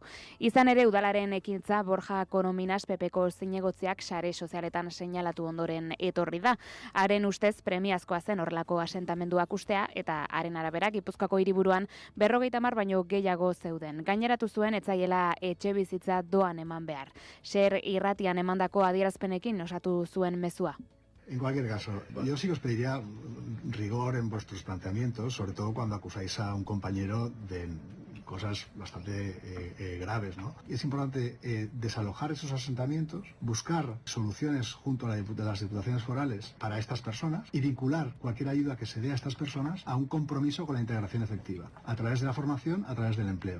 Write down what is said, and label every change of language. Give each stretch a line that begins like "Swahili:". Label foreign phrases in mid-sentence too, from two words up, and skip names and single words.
Basque: Izan ere, udalaren ekintza Borja Korominas PPko zinegotziak sare sozialetan seinalatu ondoren etorri da. Haren ustez premiazkoa zen horrelako asentamenduak ustea eta haren arabera Gipuzkoako hiriburuan 50 baino gehiago zeuden. Gaineratu zuen etzaiela etxe bizitza doan eman behar. Ser irratian emandako adierazpenekin osatu zuen mezua.
Spanish: En cualquier caso, yo sí os pediría rigor en vuestros planteamientos, sobre todo cuando acusáis a un compañero de cosas bastante graves, ¿no? Y es importante desalojar esos asentamientos, buscar soluciones junto a las diputaciones forales para estas personas y vincular cualquier ayuda que se dé a estas personas a un compromiso con la integración efectiva, a través de la formación, a través del empleo.